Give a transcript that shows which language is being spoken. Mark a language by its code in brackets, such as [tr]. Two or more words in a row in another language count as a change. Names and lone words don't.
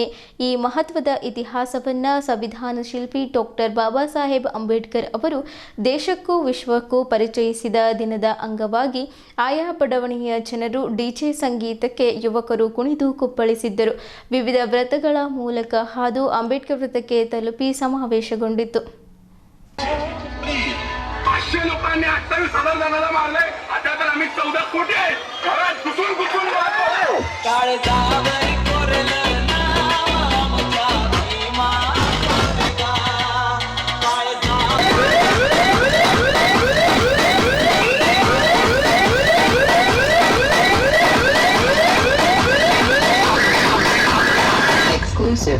[kn] ಈ ಮಹತ್ವದ ಇತಿಹಾಸವನ್ನು ಸಂವಿಧಾನ ಶಿಲ್ಪಿ ಡಾಕ್ಟರ್ ಬಾಬಾ ಸಾಹೇಬ್ ಅಂಬೇಡ್ಕರ್ ಅವರು ದೇಶಕ್ಕೂ ವಿಶ್ವಕ್ಕೂ ಪರಿಚಯಿಸಿದ ದಿನದ ಅಂಗವಾಗಿ ಆಯಾ ಬಡಾವಣೆಯ ಜನರು ಡಿಜೆ ಸಂಗೀತಕ್ಕೆ ಯುವಕರು ಕುಣಿದು ಕುಪ್ಪಳಿಸಿದ್ದರು. ವಿವಿಧ ವ್ರತಗಳ ಮೂಲಕ ಹಾದು ಅಂಬೇಡ್ಕರ್ ವೃತ್ತಕ್ಕೆ ತಲುಪಿ ಸಮಾವೇಶಗೊಂಡಿತು. [mr] 500 लोकांनी 28,000 जणांना मारले. आता तर आम्ही 14 कोटी आहे. घरात घुसून घुसून मारतो. काळजावरी कोरलं नाव आमच्या भीमा कोरेगाव. Exclusive.